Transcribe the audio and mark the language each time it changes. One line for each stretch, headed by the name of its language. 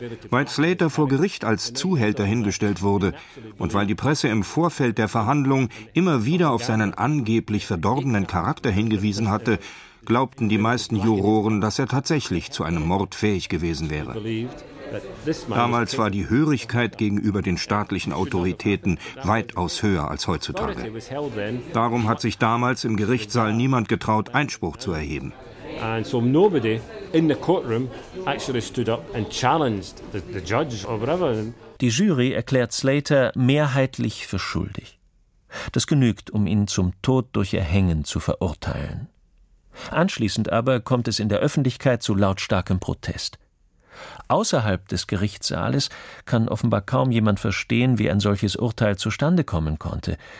German: Weil Slater vor Gericht als Zuhälter hingestellt wurde und weil die Presse im Vorfeld der Verhandlung immer wieder auf seinen angeblich verdorbenen Charakter hingewiesen hatte, glaubten die meisten Juroren, dass er tatsächlich zu einem Mord fähig gewesen wäre. Damals war die Hörigkeit gegenüber den staatlichen Autoritäten weitaus höher als heutzutage. Darum hat sich damals im Gerichtssaal niemand getraut, Einspruch zu erheben.
English: And so nobody in the courtroom actually stood up and challenged the judge or whatever.
German: Die Jury erklärt Slater mehrheitlich für schuldig. Das genügt, um ihn zum Tod durch Erhängen zu verurteilen. Anschließend aber kommt es in der Öffentlichkeit zu lautstarkem Protest. Außerhalb des Gerichtssaales kann offenbar kaum jemand verstehen, wie ein solches Urteil zustande kommen konnte.